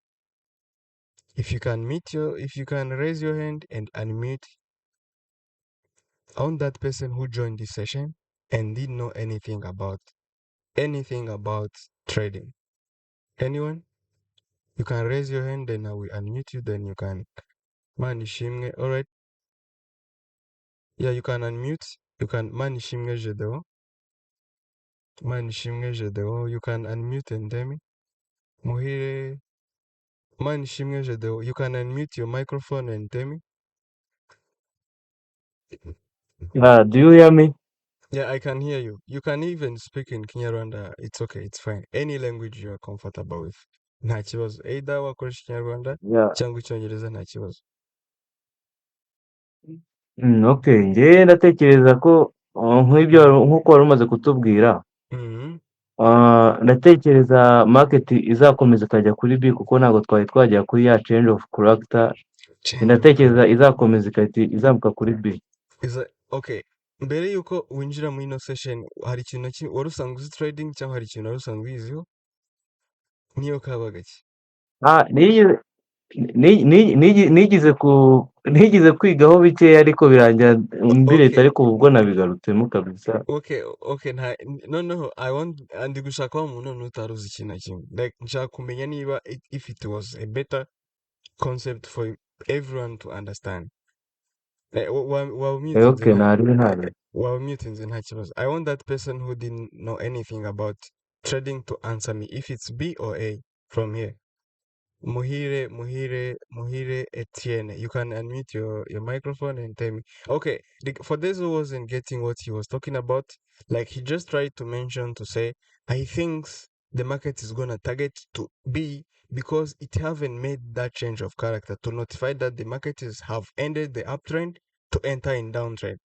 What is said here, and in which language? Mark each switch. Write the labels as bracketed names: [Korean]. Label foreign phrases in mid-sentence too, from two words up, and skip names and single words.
[English] If you can if you can raise your hand and unmute, I want that person who joined this session and didn't know anything about trading. Anyone? You can raise your hand, then I will unmute you, then you can manishimwe. Alright. Yeah, you can unmute. You can manishimwe jedeo. Manishimwe jedeo. You can unmute and tell me. Muhire manishimwe jedeo. You can unmute your microphone and tell me. Do you hear me? Yeah, I can hear you. You can even speak in Kinyarwanda. It's okay, it's fine. Any language you are comfortable with. [Kinyarwanda] Nta kibazo. Either wakoresha Kinyarwanda [English] Yeah. [Kinyarwanda] cyangwa Icyongereza nta kibazo. [English] Okay. [Kinyarwanda] Njye ndatekereza ko nk'uko wari umaze kutubwira, Mhm. ndatekereza market izakomeza ikajya kuri B kuko ntabwo twari twajya kuri ya [English] change of character. Change of [Kinyarwanda] Ndatekereza [English] character. [Kinyarwanda] izakomeza igahita izamuka kuri B. [English] Okay. [Kinyarwanda] Mbere yuko winjira muri ino session, hari ikintu na kimwe wari usanzwe uzi trading cyangwa hari ikintu wari usanzwe uyiziho? Niyo kaba gake. Niyize nigeze kwigaho bikeya ariko birangira mbiretse [English] Okay, [Kinyarwanda] ariko ubu ubwo nabigarutsemo kabisa. [English] okay, okay. [Kinyarwanda] Noneho [English] I want [Kinyarwanda] ndi gushaka wa muntu noneho utaruzi ikintu na kimwe. [English] Like [Kinyarwanda] nshaka kumenya niba [English] if it was a better concept for everyone to understand. While muted [Kinyarwanda] Okay, ntaribi ntaribi. [English] while muting [Kinyarwanda] nta kibazo. [English] I want that person who didn't know anything about trading to answer me if it's B or A from here. Muhire Etienne. You can unmute your microphone and tell me. Okay, for those who wasn't getting what he was talking about, like he just tried to mention to say, I think the market is gonna target to B because it haven't made that change of character to notify that the market is have ended the uptrend to enter in downtrend.